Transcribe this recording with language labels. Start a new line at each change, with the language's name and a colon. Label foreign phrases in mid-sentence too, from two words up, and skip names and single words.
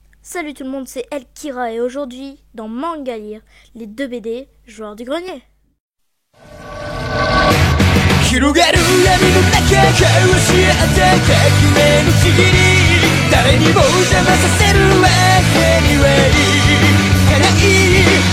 French: Salut tout le monde, c'est Elkira et aujourd'hui, dans Manga Lire, les deux BD, Joueurs du Grenier.
Japanese: 広がる闇の中交わし合った革命のちぎり誰にも邪魔させるわけにはいかない